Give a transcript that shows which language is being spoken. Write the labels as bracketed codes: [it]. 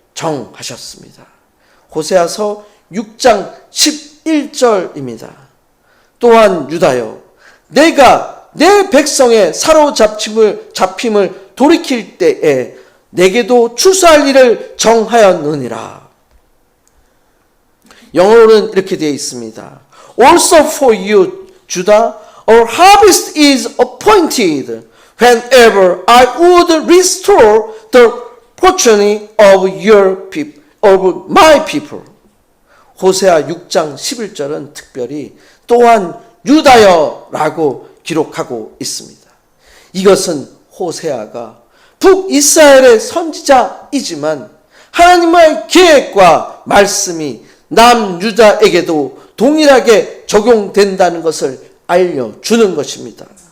[ko] 정하셨습니다. 호세아서 6장 11절입니다. 또한 유다여, 내가 내 백성의 사로잡힘을 돌이킬 때에 내게도 추수할 일을 정하였느니라. 영어로는 이렇게 되어 있습니다. [en] Also for you, Judah, our harvest is appointed whenever I would restore the progeny of your people, of my people. [ko] 호세아 6장 11절은 특별히 또한 유다여라고 기록하고 있습니다. 이것은 호세아가 북이스라엘의 선지자이지만 하나님의 계획과 말씀이 남유다에게도 동일하게 적용된다는 것을 알려주는 것입니다.